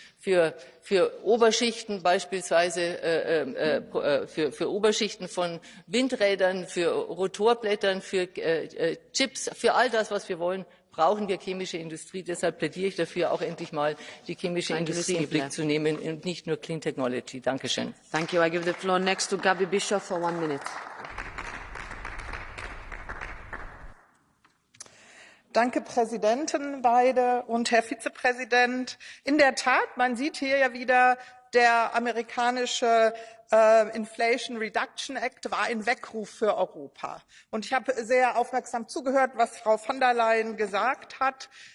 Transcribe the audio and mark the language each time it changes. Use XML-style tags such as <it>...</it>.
<de>Für Oberschichten beispielsweise, für Oberschichten von Windrädern, für Rotorblättern, für Chips, für all das, was wir wollen, brauchen wir chemische Industrie. Deshalb plädiere ich dafür, auch endlich mal die chemische Industrie in den Blick zu nehmen und nicht nur Clean Technology. Dankeschön.</de> <en>Thank you. I give the floor next to Gabi Bischoff for 1 minute.</en> <de>Danke, Präsidenten beide und Herr Vizepräsident. In der Tat, man sieht hier ja wieder, der amerikanische Inflation Reduction Act war ein Weckruf für Europa. Und ich habe sehr aufmerksam zugehört, was Frau von der Leyen gesagt hat.</de>